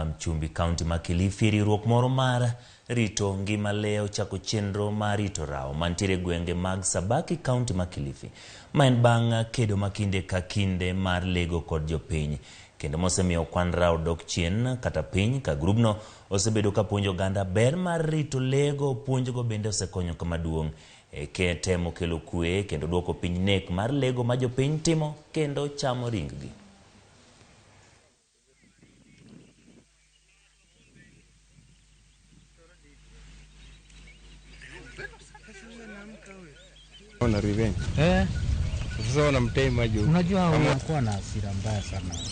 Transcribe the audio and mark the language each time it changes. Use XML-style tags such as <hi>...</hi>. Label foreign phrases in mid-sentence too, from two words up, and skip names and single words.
<luo>Nam Chumbi Kaunti ma Kilifi riwruok moro mar rito ngima leo chako chenro mar rito rao mantiere gwenge mag Sabaki Kaunti ma Kilifi ma en bang' kedo makinde ka kinde mar lego kod jopiny kendo mosemiyo kwan rao dok chien kata piny ka grubno osebedo ka puonjo oganda ber mar rito lego. Puonjgo bende osekonyo kama duong' e temo kelo kwe kendo duoko piny nek mar lego ma jopiny timo kendo chamo ringgi. Ona revenge.</luo> <sw>Sasa wanamtei maji. Unajua unakuwa na hasira mbaya sana.</sw>